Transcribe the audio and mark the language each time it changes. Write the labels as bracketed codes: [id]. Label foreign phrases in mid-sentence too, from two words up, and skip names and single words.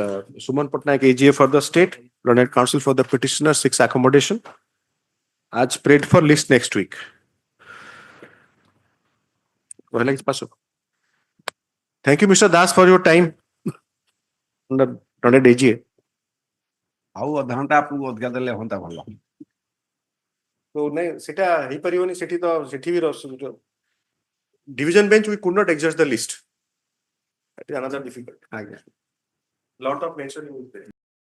[en] Suman Patnaik AGA for the state, learned counsel for the petitioner, 6 accommodation. As prayed for list next week. Thank you, Mr. Das, for your time. Learned AGA. [or] ଆଉ ଅଧଘଣ୍ଟା ଆପଣଙ୍କୁ ଅଧିକା ଦେଲେ ହୁଅନ୍ତା ଭଲ. [en] So [or] ସେଟା ହେଇପାରିବନି ସେଠି ତ ସେଠି ବି [en] division bench we could not exhaust the list. That is another difficult. Lot of mentioning is there.